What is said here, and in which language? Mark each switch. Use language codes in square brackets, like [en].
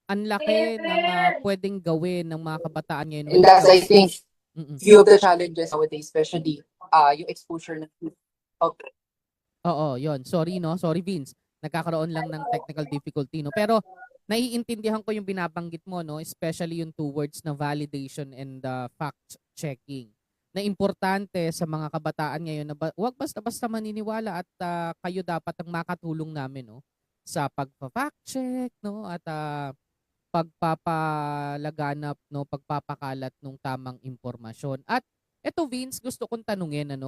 [tl] Ang laki ng pwedeng gawin ng mga kabataan ngayon. [en] And that's, I think, Mm-mm. few of the challenges nowadays, especially yung exposure ng okay. [tl] Oo, yon. Sorry, no? Sorry, Vince. Nagkakaroon lang ng technical difficulty, no? Pero naiintindihan ko yung binabanggit mo, no? [en] Especially yung two words na validation and fact checking. [tl] Na importante sa mga kabataan ngayon na wag basta-basta maniniwala at kayo dapat ang makatulong namin, no? Sa pagpa-fact check, no? At pagpapalaganap, no? Pagpapakalat ng tamang impormasyon. At eto, Vince, gusto kong tanungin, ano?